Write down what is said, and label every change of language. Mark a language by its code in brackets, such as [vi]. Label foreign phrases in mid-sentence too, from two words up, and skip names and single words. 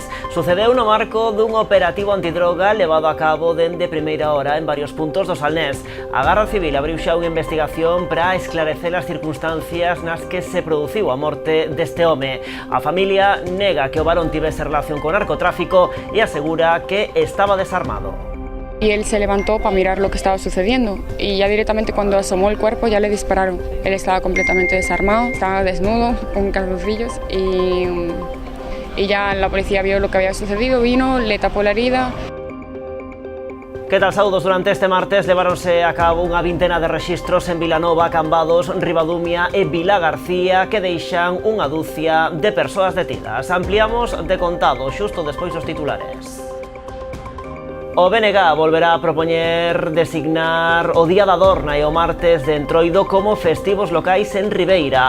[gl] Sucedeu no marco dun operativo antidroga levado a cabo dende primeira hora en varios puntos do Salnés. A Garda Civil abriu xa unha investigación para esclarecer as circunstancias nas que se produciu a morte deste home. A familia nega que o varón tivese relación con narcotráfico e asegura que estaba desarmado. [es] Y él se levantó para mirar lo que estaba sucediendo y ya directamente cuando asomó el cuerpo ya le dispararon. Él estaba completamente desarmado, estaba desnudo, con calzoncillos y ya la policía vio lo que había sucedido, vino, le tapó la herida. [gl] Que tal, saúdos? Durante este martes leváronse a cabo unha vintena de rexistros en Vilanova, Cambados, Ribadumia e Vilagarcía que deixan unha dúcia de persoas detidas. Ampliamos de contado xusto despois dos titulares. O BNG volverá a propoñer designar o Día da Dorna e o martes de Entroido como festivos locais en Ribeira.